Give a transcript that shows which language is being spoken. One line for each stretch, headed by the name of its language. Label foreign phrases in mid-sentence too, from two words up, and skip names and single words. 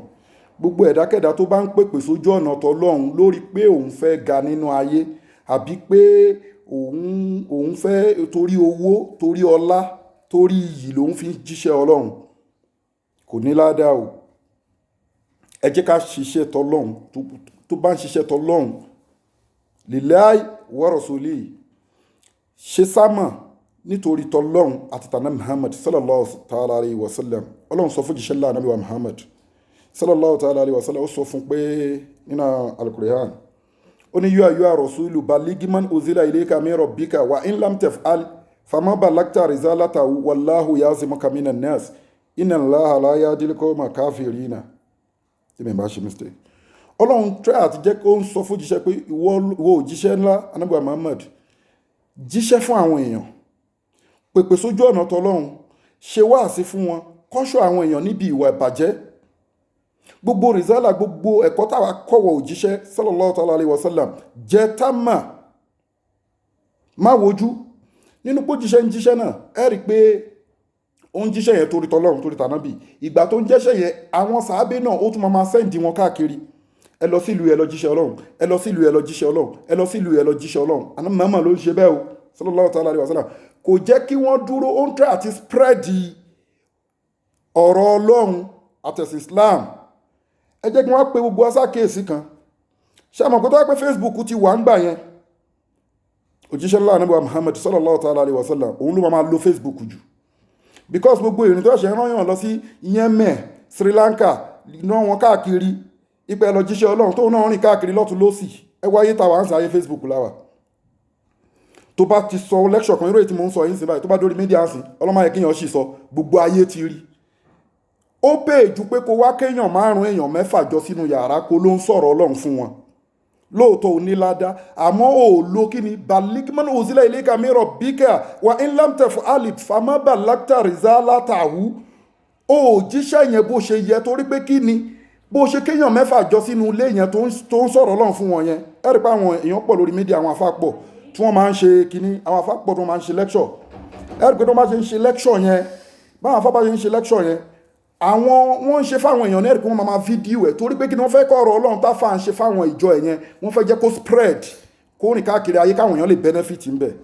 Yoruba: Gbogbo ẹ̀dákẹ́dá tó bá ń pèpè sójú ọ̀nà tọlọ́run lórí pé òun fẹ́ ga nínú ayé àbí pé òun fẹ́ torí owó, torí ọlá, torí iyì lòun fi ń jíṣẹ́ Ọlọ́run, kò ní ládàá o. Ẹ jẹ́ ká ṣiṣẹ́ tọlọ́run, tó bá ń ṣiṣẹ́ tọlọ́run
Arabic: لله ورسوله,
Yoruba: ṣe sámà nítorí tọlọ́run àti tànà Muhammad
Arabic: صلى الله تعالى عليه وسلم.
Yoruba: Ọlọ́run sọ fún jíṣẹ́ ńlá Ànábì wa Muhammad
Arabic: صلى الله تعالى عليه وسلم,
Yoruba: ó sọ fún pé nínú al-Qur'an, ó ní yóò
Arabic: الرسول بلغ ما أنزل إليك من ربك وإن لم تفعل فما بلغت رسالته والله يعصمك من الناس إن الله لا يهدي القوم الكافرين.
Yoruba: Tí mi bá ṣe mistake, Ọlọ́run try àti jẹ́ kó ń sọ fún jíṣẹ́ pé ìwọ òjíṣẹ́ ńlá Ànábì wa Muhammad, jíṣẹ́ fún àwọn èèyàn, pèpè sójú ọ̀nà tọlọ́run, ṣe wáàsí fún wọn, kọ́ṣọ́ àwọn èèyàn níbi ìwà ìbàjẹ́. Gbogbo rìsálà, gbogbo ẹ̀kọ́ táwa kọ́wọ́ òjíṣẹ́
Arabic: صلى الله تعالى عليه وسلم
Yoruba: jẹ́ támà, má wojú. Nínú pé jíṣẹ́ ń jíṣẹ́ náà, ẹ rí pé ó ń jíṣẹ́ yẹn torí tọlọ́run, torí tànábì. Ìgbà tó ń jẹ́ṣẹ́ yẹn, àwọn sàábé náà ó tún máa sẹ́ǹdì wọn káàkiri. Ẹ lọ sí ìlú ẹ lọ jíṣẹ́ Ọlọ́run, ẹ lọ sí ìlú ẹ lọ jíṣẹ́ Ọlọ́run, ẹ lọ sí ìlú ẹ lọ jíṣẹ́ Ọlọ́run. Ànábì Muhammad ló ń ṣe bẹ́ẹ̀ o
Arabic: صلى الله تعالى عليه وسلم.
Yoruba: Kò jẹ́ kí wọ́n dúró, ó ń try àti spread ọ̀rọ̀ Ọlọ́run àtẹ̀sìn Islam. Ẹ jẹ́ kí wọ́n pe gbogbo asákèésí kan. Ṣé àmọ̀ kó tó wá pé Facebook ti wà ń gbà yẹn, òjíṣẹ́ ńlá Ànábì Muhammad
Arabic: صلى الله تعالى عليه وسلم
Yoruba: òun ló máa lo Facebook jù, because gbogbo ìrìn tó ṣe rán yàn lọ sí Yemen, Sri Lanka, náà wọn káàkiri ipẹ́ lọ jíṣẹ́ Ọlọ́run, tó náà rìn káàkiri lọ́tún lósì. Ẹ wáyé tàwa ń sáyé Facebook láwà. Tó bá ti sọ lecture kan, irú èyí tí mo ń sọ yìí sí báyìí, tó bá dórí media sí, ọlọ́mọ ayé kéèyàn sì sọ, gbogbo ayé ti rí. Ó pè jù pé kó wá kéèyàn 5 èèyàn 6 jọ sínú yàrá kó ló ń sọ̀rọ̀ Ọlọ́run fún wọn. Lóòótọ́ ò ní ládá, àmọ́ ò lo kí ni
Arabic: بلغ ما أنزل إليك من ربك وإن لم تفعل فما بلغت رسالته.
Yoruba: Ó jíṣẹ́ yẹn bó ṣe yẹ, torí pé kí ni bó ṣe kéèyàn 6 jọ sínú ilé yẹn tó ń sọ̀rọ̀ Ọlọ́run fún wọn yẹn. Ẹ rí pé àwọn èèyàn pọ̀ lórí mídíà, àwọn àfáà pọ̀ tí wọ́n máa ń ṣe kíní, àwọn àfáà pọ̀ tí wọ́n máa ń ṣe lecture. Ẹ rí pé tó máa ṣe ń ṣe lecture yẹn, báwọn àfáà bá ṣe ń ṣe lecture yẹn, wọ́n ń ṣe fáwọn èèyàn ní ẹ̀rí pé wọ́n máa fídíò ẹ̀, torí pé kí ni wọ́n fẹ́ kọ́ ọ̀rọ̀ Ọlọ́run tá fà ń ṣe fáwọn ìjọ ẹ̀ yẹn, wọ́n fẹ́ jẹ́ kó spread, kó rìn káàkiri ayé káwọn èèyàn lè benefit ń bẹ̀.